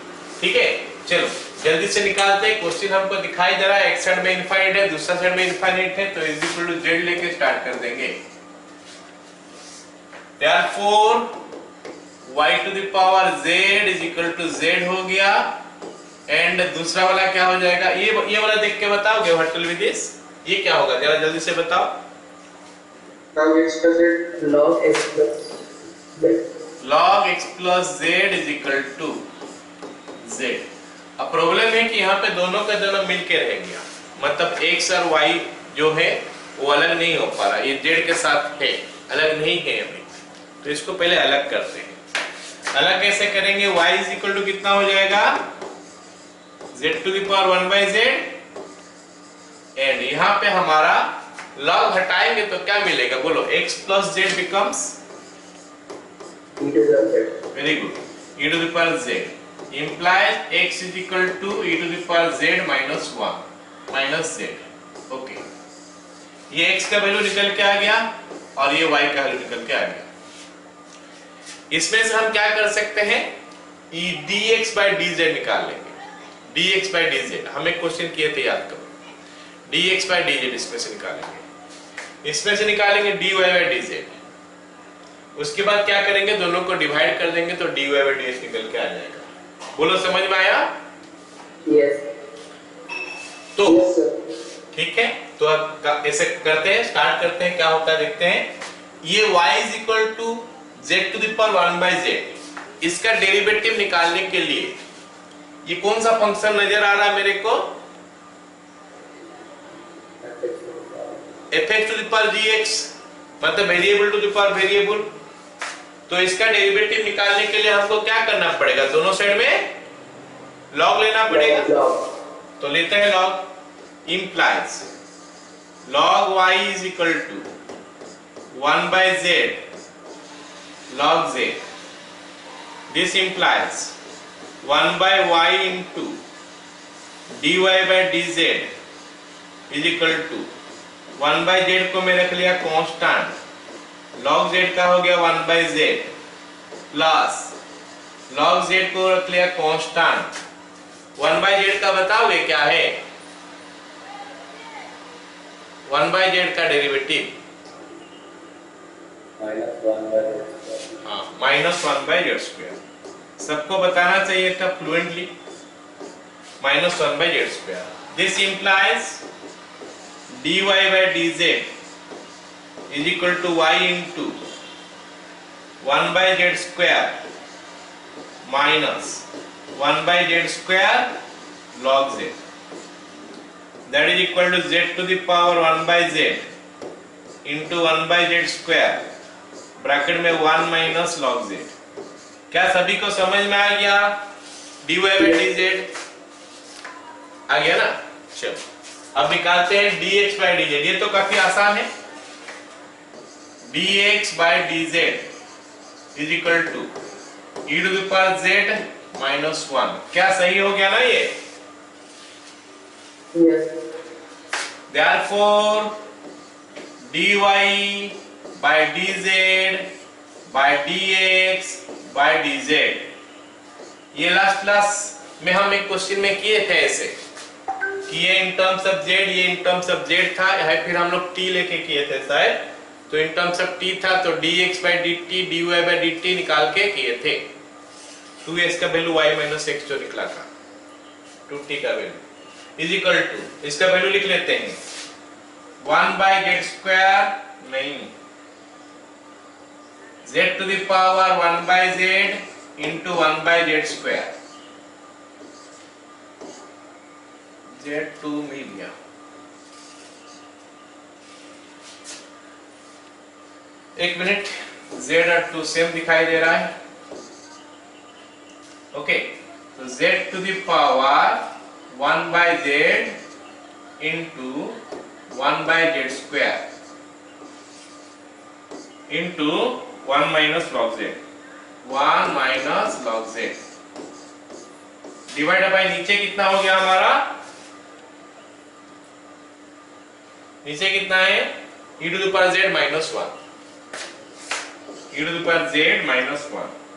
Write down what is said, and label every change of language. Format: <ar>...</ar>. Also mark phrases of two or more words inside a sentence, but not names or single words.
<hi>ठीक है, चलो जल्दी से निकालते हैं। क्वेश्चन हमको दिखाई दे रहा है, एक साइड में इनफाइनाइट है, दूसरा साइड में इनफाइनाइट है, तो</hi> <en>is equal to</en> <hi>z लेके स्टार्ट कर देंगे।</hi> <en>Therefore y to the power z is equal to z</en> <hi>हो गया। एंड दूसरा वाला क्या हो जाएगा, ये वाला देख के बताओगे</hi> <en>what will be this,</en> <hi>ये क्या होगा जरा जल्दी से बताओ।</hi> <en>Now it's present log x plus z. log x plus z is equal to z।</en> <hi>अब प्रॉब्लम है कि यहाँ पे दोनों का दोनों मिलके रह गया, मतलब x और y जो है वो अलग नहीं हो पा रहा, ये z के साथ है, अलग नहीं है अभी। तो इसको पहले अलग करते हैं। अलग कैसे करेंगे, y</hi> <en>is equal to</en> <hi>कितना हो जाएगा, z</hi> <en>to the power</en> <hi>1 by z। एंड यहाँ पे हमारा log हटाएंगे तो क्या मिलेगा बोलो,</hi> <en>x plus z becomes E to the z. very good, e to the power z implies x is equal to e to the power z minus 1 minus z।</en> <hi>ओके, ये x का वैल्यू निकल के आ गया और ये y का वैल्यू निकल के आ गया। इसमें से हम क्या कर सकते हैं, e dx by dz निकाल लेंगे। dx by dz हम एक क्वेश्चन किए थे, याद करो, dx by dz इसमें से निकालेंगे, इसमें से निकालेंगे dy by dz। उसके बाद क्या करेंगे, दोनों को डिवाइड कर देंगे तो dy by dx निकल के आ जाएगा। बोलो समझ में आया?</hi> <en>Yes.</en> <hi>तो</hi> <en>Yes sir.</en> <hi>ठीक है, तो अब ऐसे करते हैं, स्टार्ट करते हैं, क्या होता है देखते हैं।</hi> <en>ये y is equal to z to the power 1 by z,</en> <hi>इसका डेरिवेटिव निकालने के लिए ये कौन सा फंक्शन नजर आ रहा है मेरे को, fx</hi> <en>to the power</en> <hi>gx, मतलब</hi> <en>variable to the power variable.</en> <hi>तो इसका डेरिवेटिव निकालने के लिए हमको क्या करना पड़ेगा, दोनों साइड में log लेना पड़ेगा।</hi> <en>Log.</en> <hi>तो लेते हैं</hi> <en>log, implies log y is equal to 1 by z log z। This implies 1 by y into dy by dz is equal to 1 by z</en> <hi>को मैं रख लिया कांस्टेंट,</hi> <en>log z</en> <hi>का हो गया</hi> <en>1 by z प्लस log z</en> <hi>को रख लिया कांस्टेंट। 1 by z का बताओगे क्या है, 1 by z का डेरिवेटिव</hi> <en>Minus 1 by z. minus 1 by z square,</en> <hi>सबको बताना चाहिए था</hi> <en>फ्लुएंटली, minus 1 by z square. this implies dy by dz is equal to y into 1 by z square minus 1 by z square log z, that is equal to z to the power 1 by z into 1 by z square</en> <hi>ब्रैकेट में</hi> <en>1 minus log z।</en> <hi>क्या सभी को समझ में आ गया, dy by dz आ गया ना। चलो अब निकालते हैं dx by dz, ये तो काफी आसान है।</hi> <en>dx by dz is equal to e to the power z minus 1।</en> <hi>क्या सही हो गया ना ये?</hi> <en>Yes. Therefore dy by dz</en> <hi>by dx by dz, ये</hi> <en>last class</en> <hi>में हम एक क्वेश्चन में किए थे ऐसे कि ये</hi> <en>in terms of</en> <hi>z, ये</hi> <en>in terms of</en> <hi>z था, या फिर हम लोग t लेके किए थे शायद, तो</hi> <en>in terms of</en> <hi>t था तो</hi> <en>dx by dt dy by dt</en> <hi>निकाल के किए थे। 2s का वैल्यू y minus x जो निकला था, 2t का वैल्यू</hi> <en>is equal to,</en> <hi>इसका वैल्यू लिख लेते हैं</hi> <en>1 by z square,</en> <hi>नहीं</hi> <en>z to the power 1 by z into 1 by z square,</en> <hi>z2 मिल गया। एक मिनट, z और 2 सेम दिखाई दे रहा है।</hi> <en>ओके, तो z to the power 1 by z into 1 by z square into 1 minus log z, 1 minus log z divide by</en> <hi>नीचे कितना हो गया हमारा, नीचे कितना है</hi> <en>e to the power z minus 1, e to the power z minus 1।</en>